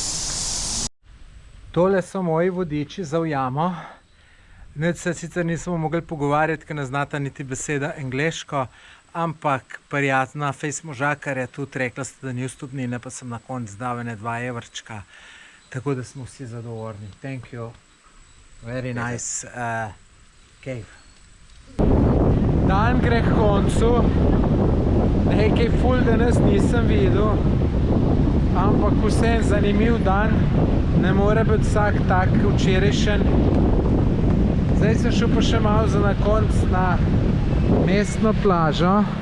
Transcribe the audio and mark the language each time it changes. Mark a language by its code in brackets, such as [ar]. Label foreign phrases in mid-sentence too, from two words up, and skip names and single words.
[sl] Tole so moji vodiči za v jamo. Nič se sicer nismo mogli pogovarjati, ker ne znata niti beseda angleško, ampak prijatna fejs možakar je tudi rekla, da ni vstopnine, pa sem na koncu dal ene 2 evrčka, tako da smo vsi zadovoljni. [en] Thank you. Very nice cave. [sl] Dan gre k koncu. Nekaj ful danes nisem videl, ampak vsem zanimiv dan, ne more biti vsak tak včerajšen. Zdaj sem šel pa še malo za na konc na mestno plažo.